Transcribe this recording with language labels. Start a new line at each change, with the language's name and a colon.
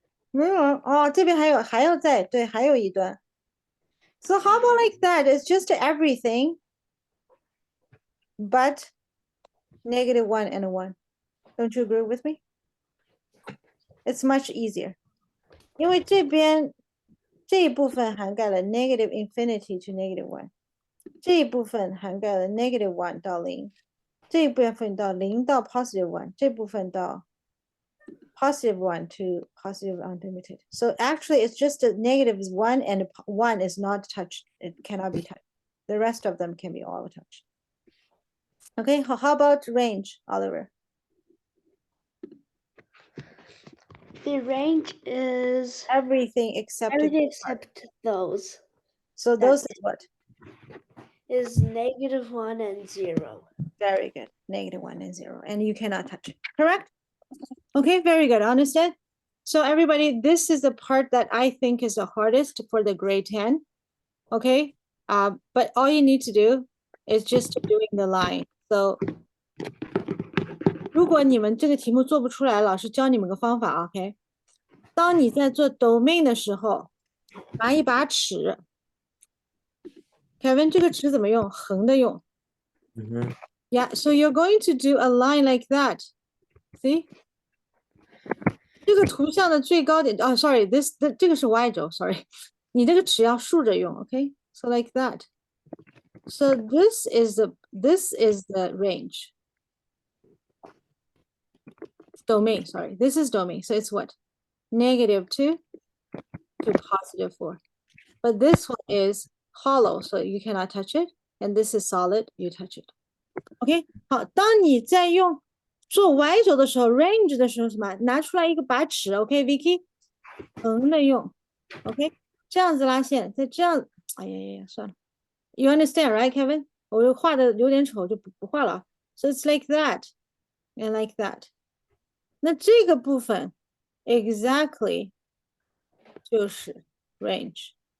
Chinese: 没有哦，这边还有在，对，还有一段。
English: So how about like that? It's just everything, but -1 and 1. Don't you agree with me? It's much easier.
Chinese: 因为这边这一部分涵盖了
English: negative infinity to -1，
Chinese: 这一部分涵盖了 -1 到0，这一部分到0到 +1，这部分到 +1
English: to positive unlimited. So actually it's just a -1 and 1 is not touched. It cannot be touched. The rest of them can be all touched. Okay, how about range, Oliver? The range is Everything except everything except those. So those is what? Is -1 and 0. Very good. -1 and 0. And you cannot touch it. Correct? Okay, very good. Understand? So everybody, this is the part that I think is the hardest for the grade 10. Okay? But all you need to do is just doing the line.
Chinese: So 如果你们这个题目做不出来，老师教你们个方法 OK？当你在做 domain 的时候，拿一把尺。 Kevin， 这个尺怎么用？横的用。
English: Yeah, so you're going to do a line like that. See?
Chinese: 这个图像的最高点
English: sorry,
Chinese: 这个是 Y 轴 sorry. 你这个尺要竖着用 OK?
English: So like that. So this is the range. Domain, sorry. This is domain. So it's what? -2 to +4. But this one is hollow, so you cannot touch it. And this is solid, you touch it. OK?
Chinese: 好，当你在用做 Y 轴的时候 range 的时候什么？拿出来一个把尺 OK, Vicky? 横的用 OK? 这样子拉线，再这样，哎呀，算了。
English: You understand, right, Kevin?
Chinese: 我就画的有点丑，就不画了。
English: So it's like that and like that.
Chinese: 那这个部分 exactly 就是 range.